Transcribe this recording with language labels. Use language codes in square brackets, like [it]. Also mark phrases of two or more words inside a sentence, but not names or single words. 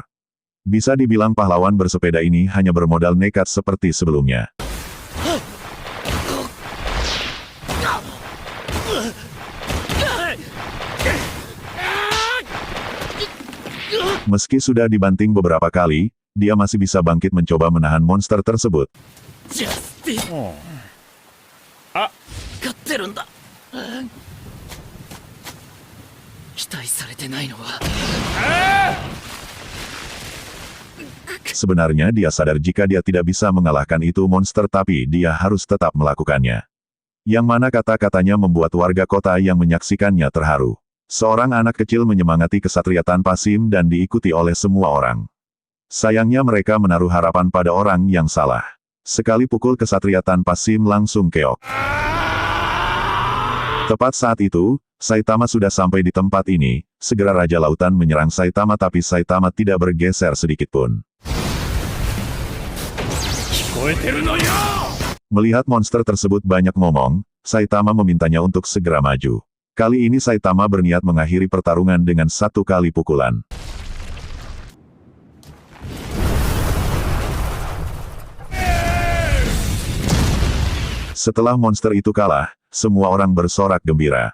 [id] Bisa dibilang pahlawan bersepeda ini hanya bermodal nekat seperti sebelumnya. Meski sudah dibanting beberapa kali, dia masih bisa bangkit mencoba menahan monster tersebut. [ja] ジャスティスあ勝ってるんだ期待されてないのは [id] Sebenarnya dia sadar jika dia tidak bisa mengalahkan itu monster tapi dia harus tetap melakukannya. Yang mana kata-katanya membuat warga kota yang menyaksikannya terharu. Seorang anak kecil menyemangati kesatria tanpa SIM dan diikuti oleh semua orang. Sayangnya mereka menaruh harapan pada orang yang salah. Sekali pukul kesatria tanpa SIM langsung keok. Tepat saat itu, Saitama sudah sampai di tempat ini. Segera Raja Lautan menyerang Saitama tapi Saitama tidak bergeser sedikitpun. [ja] 聞こえてるのよ [id] Melihat monster tersebut banyak ngomong, Saitama memintanya untuk segera maju. Kali ini Saitama berniat mengakhiri pertarungan dengan satu kali pukulan. Setelah monster itu kalah, semua orang bersorak gembira.